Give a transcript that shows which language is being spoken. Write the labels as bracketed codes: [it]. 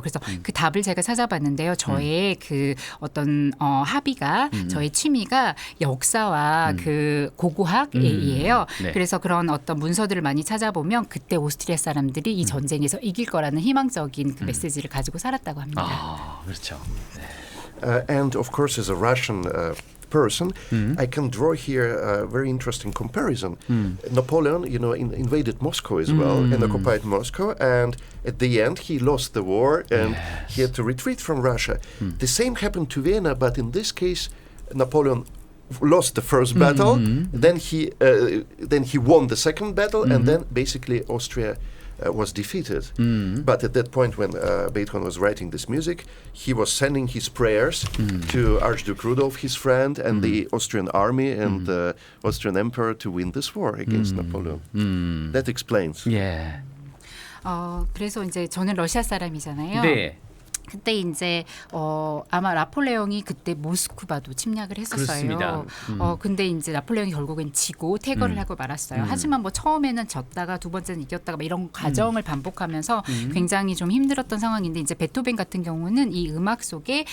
[ko] 그래서 그 답을 제가 찾아봤는데요. 저의 그 어떤 합의가 저의 취미가 역사와 그 고고학이에요. 네. 그래서 그런 어떤 문서들을 많이 찾아보면 그때 오스트리아 사람들이 이 전쟁에서 이길 거라는 희망적인 그 메시지를 가지고 살았다고 합니다. 그렇죠. 네. [en] And of course, as a Russian person, I can draw here a very interesting comparison. Napoleon, invaded Moscow as well and occupied Moscow. And at the end, he lost the war and he had to retreat from Russia. The same happened to Vienna, but in this case, Napoleon lost the first battle. Then he won the second battle, and then basically Austria was defeated. But at that point, when Beethoven was writing this music, he was sending his prayers to Archduke Rudolf, his friend, and the Austrian army and the Austrian emperor to win this war against Napoleon. That explains. [ko] 예. 그래서 이제 저는 러시아 사람이잖아요. 네. 그때 이제 아마 나폴레옹이 그때 모스크바도 침략을 했었어요. 그렇습니다. 근데 이제 나폴레옹이 결국엔 지고 퇴거를 하고 말았어요. 하지만 뭐 처음에는 졌다가 두 번째는 이겼다가 뭐 이런 과정을 반복하면서 굉장히 좀 힘들었던 상황인데 이제 베토벤 같은 경우는 이 음악 속에